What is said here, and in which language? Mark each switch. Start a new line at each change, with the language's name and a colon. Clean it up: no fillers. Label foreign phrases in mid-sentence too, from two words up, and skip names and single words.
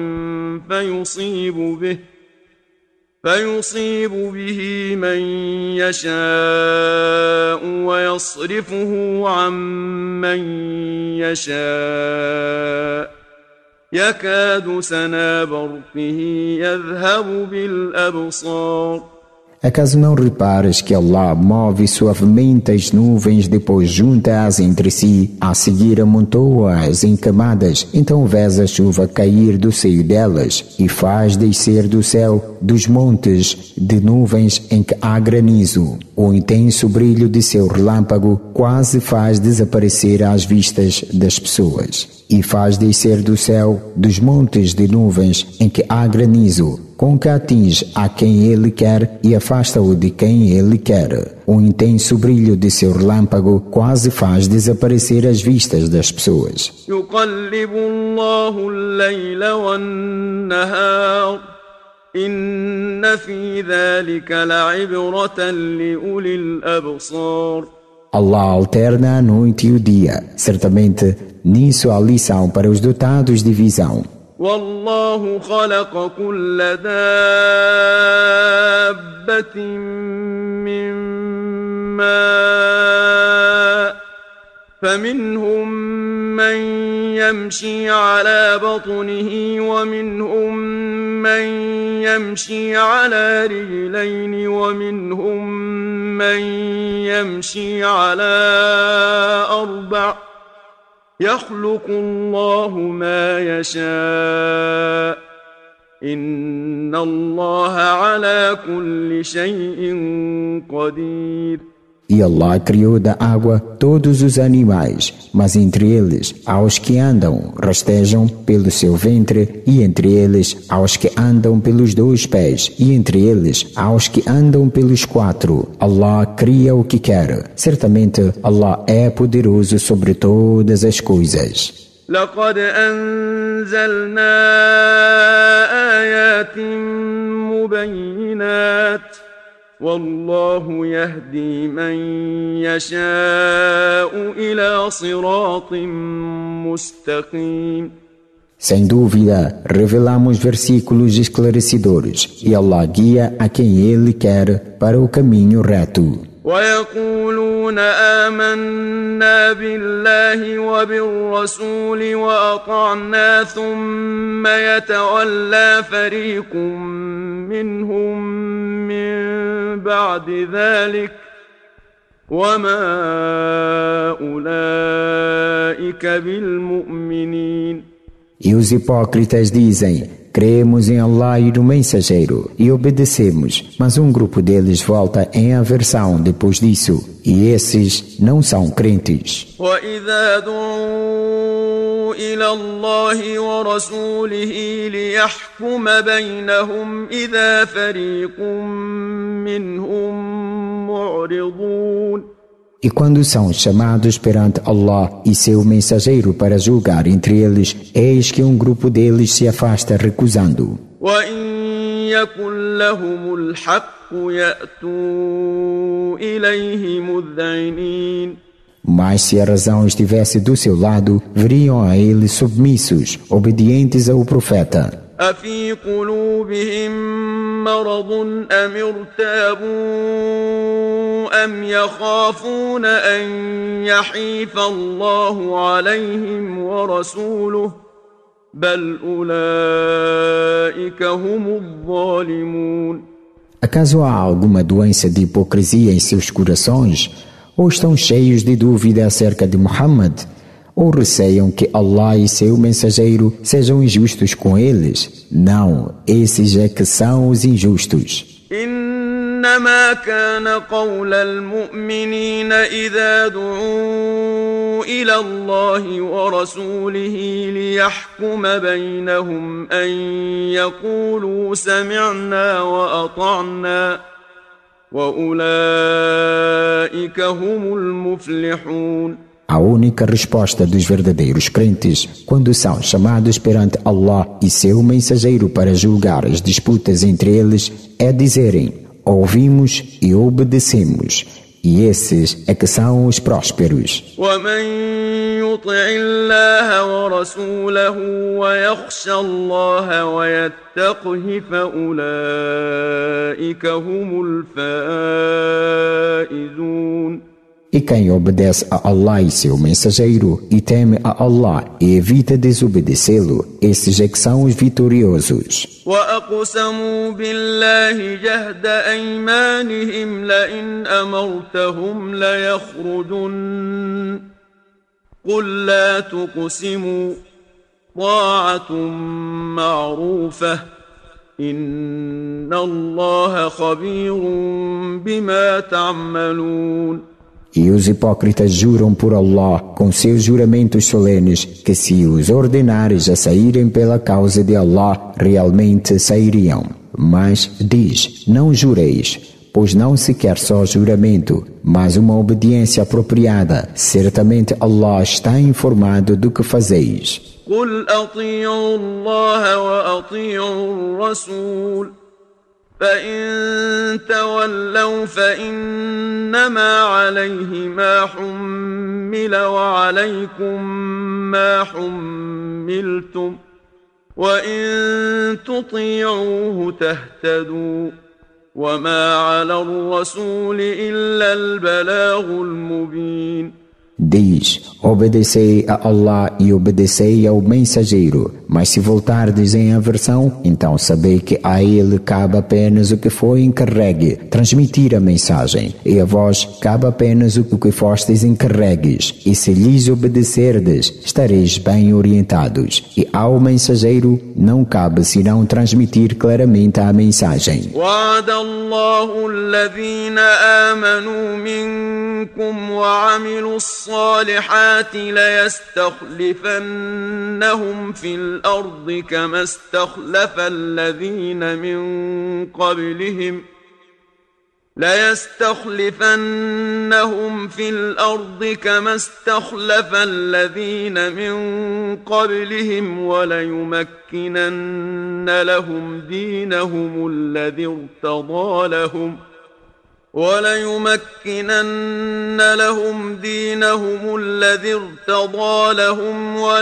Arabic: فيصيب به من يشاء ويصرفه عن من يشاء يكاد سنا برقه يذهب بالأبصار.
Portuguese: Acaso não repares que Allah move suavemente as nuvens, depois junta-as entre si, a seguir amontoa-as em camadas, então vês a chuva cair do seio delas e faz descer do céu, dos montes de nuvens em que há granizo. O intenso brilho de seu relâmpago quase faz desaparecer às vistas das pessoas. E faz descer do céu, dos montes de nuvens em que há granizo, com que atinge a quem ele quer e afasta-o de quem ele quer. O intenso brilho de seu relâmpago quase faz desaparecer as vistas das pessoas.
Arabic: يقلب الله الليل والنهار إن في ذلك لعبرة لأولي الأبصار.
Portuguese: Allah alterna a noite e o dia. Certamente, nisso há lição para os dotados de visão.
Arabic: والله خلق كل دابة من ماء فمنهم من يمشي على بطنه ومنهم من يمشي على رجلين ومنهم من يمشي على أربع يخلق الله ما يشاء إن الله على كل شيء قدير.
Portuguese: E Allah criou da água todos os animais, mas entre eles há os que andam, rastejam pelo seu ventre, e entre eles há os que andam pelos 2 pés, e entre eles há os que andam pelos 4. Allah cria o que quer. Certamente Allah é poderoso sobre todas as coisas.
Arabic: لقد أنزلنا آيات مبينات والله يهدي من يشاء إلى صراط مستقيم.
Portuguese: Sem dúvida, revelamos versículos esclarecedores e Allah guia a quem Ele quer para o caminho reto.
Arabic: ويقولون آمنا بالله وبالرسول وأطعنا ثم يتولى فريق منهم من بعد ذلك وما أولئك بالمؤمنين.
Portuguese: E os hipócritas dizem: cremos em Allah e no mensageiro e obedecemos, mas um grupo deles volta em aversão depois disso, e esses não são crentes.
Arabic: وَإِذَا دُعُوا إِلَى اللَّهِ وَرَسُولِهِ لِيَحْكُمَ بَيْنَهُمْ إِذَا فَرِيقٌ مِّنْهُمْ مُعْرِضُونَ.
Portuguese: E quando são chamados perante Allah e seu mensageiro para julgar entre eles, eis que um grupo deles se afasta recusando.
Arabic: وَإِن يَكُن لَّهُمُ الْحَقُّ يَأْتُوا إِلَيْهِ مُذْعِنِينَ.
Portuguese: Mas se a razão estivesse do seu lado, viriam a ele submissos, obedientes ao profeta.
Arabic: أَفِي قُلُوبِهِم مَّرَضٌ أَمِ ارْتَابُوا أَمْ يَخَافُونَ أَن يَحِيفَ اللَّهُ عَلَيْهِمْ وَرَسُولُهُ بَلْ أُولَئِكَ هُمُ الظَّالِمُونَ.
Portuguese: Acaso há alguma doença de hipocrisia em seus corações? Ou estão cheios de dúvida acerca de Muhammad? Ou receiam que Allah e seu mensageiro sejam injustos com eles? Não, esses é que são os injustos.
Arabic: إنما كان قول المؤمنين إذا دعوا إلى الله ورسوله ليحكم بينهم أن يقولوا سمعنا وأطعنا وأولئك هم المفلحون.
Portuguese: A única resposta dos verdadeiros crentes, quando são chamados perante Allah e seu mensageiro para julgar as disputas entre eles, é dizerem: ouvimos e obedecemos. E esses é que são os prósperos.
Arabic: ومن يطع الله ورسوله ويخشى الله ويتقه فأولئك هم الفائزون.
Portuguese: E quem obedece a Allah e seu mensageiro e teme a Allah e evita desobedecê-lo, esses é que são os vitoriosos.
Arabic: وأقسموا بالله جهد أيمانهم لئن أمرتهم ليخرجن قل لا تقسموا طاعة معروفة إن الله خبير بما تعملون.
Portuguese: E os hipócritas juram por Allah com seus juramentos solenes que se os ordenares a saírem pela causa de Allah, realmente sairiam. Mas diz, não jureis, pois não se quer só juramento, mas uma obediência apropriada. Certamente Allah está informado do que fazeis.
Arabic: قل أطيعوا الله وأطيعوا الرسول فإن تولوا فإنما عليه ما حمل وعليكم ما حملتم وإن تطيعوه تهتدوا وما على الرسول إلا البلاغ المبين.
Portuguese: Diz, obedecei a Allah e obedecei ao mensageiro, mas se voltardes em aversão, então sabei que a ele cabe apenas o que foi encarregue, transmitir a mensagem, e a vós cabe apenas o que fostes encarregues, e se lhes obedecerdes, estareis bem orientados, e ao mensageiro não cabe senão transmitir claramente a mensagem.
Arabic: وعد الله الذين آمنوا منكم وعملوا الصالحات ليستخلفنهم في الأرض كما استخلف الذين من قبلهم وليمكنن لهم دينهم الذي ارتضى لهم